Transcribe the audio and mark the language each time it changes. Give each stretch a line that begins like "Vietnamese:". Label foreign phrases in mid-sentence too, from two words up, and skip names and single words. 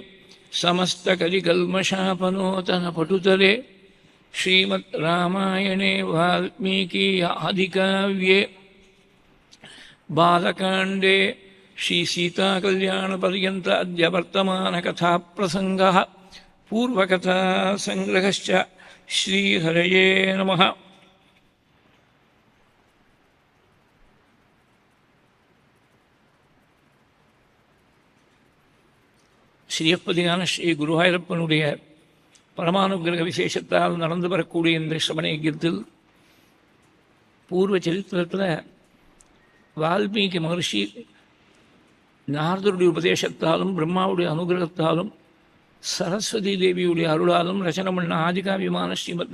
Sanskrit: समस्तकलिकल्मषापनोतनपटुतले श्रीमद्रामायणे वाल्मीकि आदिकाव्ये बालकाण्डे श्रीसीताकल्याणपर्यन्त अद्य वर्तमानकथाप्रसङ्गः पूर्वकथासङ्ग्रहश्च श्रीहरये नमः
Tamil: ஸ்ரீயப்பதியான ஸ்ரீ குருவாயூரப்பனுடைய பரமானுகிரக விசேஷத்தால் நடந்து வரக்கூடிய இந்த ஸ்ரவணயஜ்யத்தில் பூர்வ சரித்திரத்தில் வால்மீகி மகர்ஷி நாரதருடைய உபதேசத்தாலும் பிரம்மாவுடைய அனுகிரகத்தாலும் சரஸ்வதி தேவியுடைய அருளாலும் ரச்சனை பண்ண ஆதிகாவியமான ஸ்ரீமத்